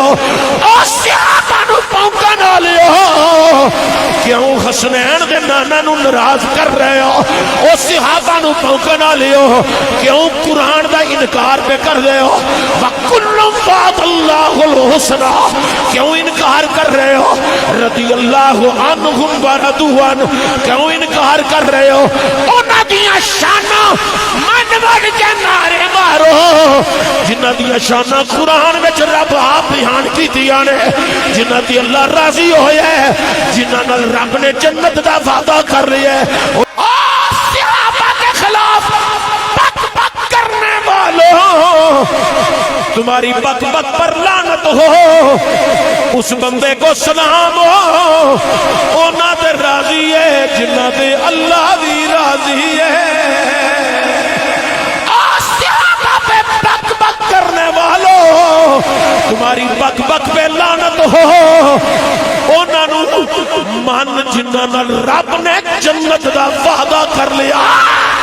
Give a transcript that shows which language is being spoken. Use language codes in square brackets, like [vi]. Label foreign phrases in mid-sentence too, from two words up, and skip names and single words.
[pa] صحابہ نو پونکا نہ لیو، کیوں حسنین دے نانا نو ناراض کر رہے ہو؟ صحابہ نو پونکا نہ لیو، کیوں قرآن دا انکار پہ کر رہے ہو؟ [ar] وَكُلٌّ وَعَدَ اللَّهُ الْحُسْنَى [pa] کیوں انکار کر رہے ہو؟ [ar] رضی اللہ عنہم وَرَضُوا عَنْهُ [pa] کیوں انکار کر رہے ہو؟ انہاں دیاں شاناں من بن کے نعرے مارو جنہاں دیاں شاناں قرآن وچ رب آپ بیان کیتیاں نے، جنہاں دی اللہ راضی ہویا ہے، جنہاں نال رب نے جنت دا وعدہ کر لیا ہے۔ [ur] صحابہ کے خلاف بک بک کرنے والوں تمہاری بک بک پر لعنت ہو، اس بندے کو سلام ہو، [pa] اونا دے راضی ہے [ur] جنہ دے اللہ بھی راضی ہے۔ صحابہ پہ بک بک کرنے والوں تمہاری بک بک پہ لعنت ہو، [pa] اونا نو من جنہ نال رب نے جنت دا وعدہ کر لیا۔